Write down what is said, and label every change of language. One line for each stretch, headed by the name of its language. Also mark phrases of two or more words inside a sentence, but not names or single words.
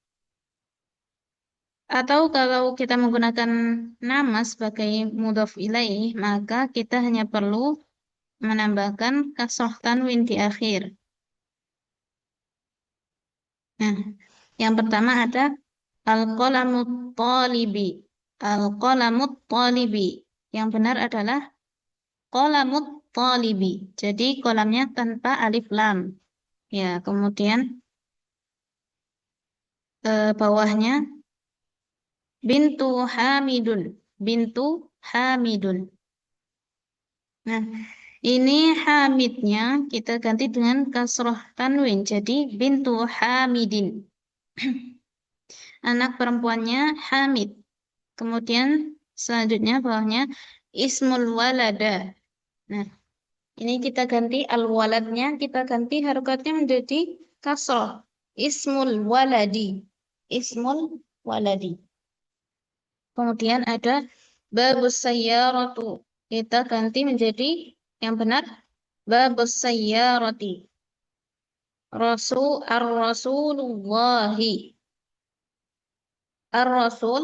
Indonesian: Atau kalau kita menggunakan nama sebagai mudhaf ilaih, maka kita hanya perlu menambahkan kasroh tanwin di akhir. Nah, yang pertama ada
Arabic: القلم الطالب. القلم الطالب.
Indonesian: Yang benar adalah
Arabic: قلم الطالب.
Indonesian: Jadi kolamnya tanpa alif lam. Ya, kemudian bawahnya
Arabic: بنت حامد. بنت حامد.
Indonesian: Nah, ini Hamidnya kita ganti dengan kasroh tanwin. Jadi
Arabic: بنت حامد.
Indonesian: Anak perempuannya Hamid. Kemudian selanjutnya bawahnya
Arabic: اسم الولد.
Indonesian: Nah, ini kita ganti al-waladnya, kita ganti harokatnya menjadi kasroh.
Arabic: اسم الولد. اسم الولد.
Indonesian: Kemudian ada
Arabic: باب السيارة.
Indonesian: Kita ganti menjadi yang benar
Arabic: باب السيارة. Ar-rasulullahi. Ar-rasul.